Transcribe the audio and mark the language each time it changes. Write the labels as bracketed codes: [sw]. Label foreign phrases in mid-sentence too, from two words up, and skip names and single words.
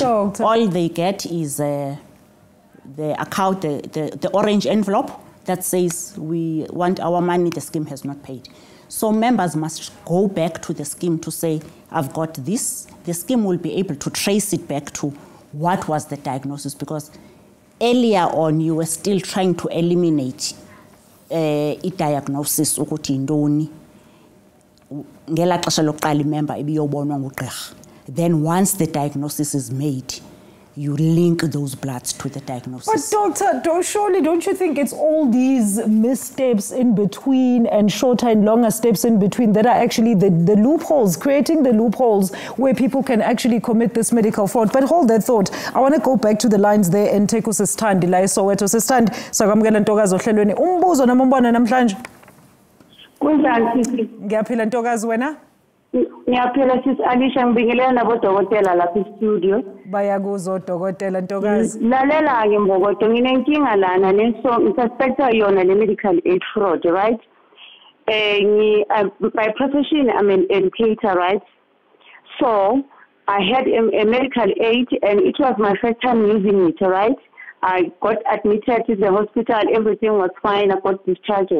[en] All they get is the account, the orange envelope that says we want our money, the scheme has not paid. So members must go back to the scheme to say, I've got this. The scheme will be able to trace it back to what was the diagnosis, because earlier on you were still trying to eliminate a diagnosis [xh] ukuthi indoni ngela xesha lokuqala member ebiyobonwa ngugqirha. [en] Then once the diagnosis is made, you link those bloods to the diagnosis. But doctor, surely don't you think it's all these missteps in between and shorter and longer steps in between that are actually the loopholes, creating the loopholes where people can actually commit this medical fraud? But hold that thought. I want to go back to the lines there and take [zu] usisithandi la eSoweto. Sisithandi, sakwamukela Ntokazi ohlelweni. Umbuzo noma umbona namhlanje? Kunjani sisi? Ngiyaphila Ntokazi wena? Ngiyaphila sisi Alicia, ngibingelela nabodokotela lapha e-studio. Bayakuzwa odokotela Ntokazi. Lalela ke Mbokodo, nginenkinga lana ngisuspecta yona le medical aid fraud, right? [en] By profession I'm an educator, right? So I had a medical aid and it was my first time using it, right? I got admitted to the hospital, everything was fine, I got discharged.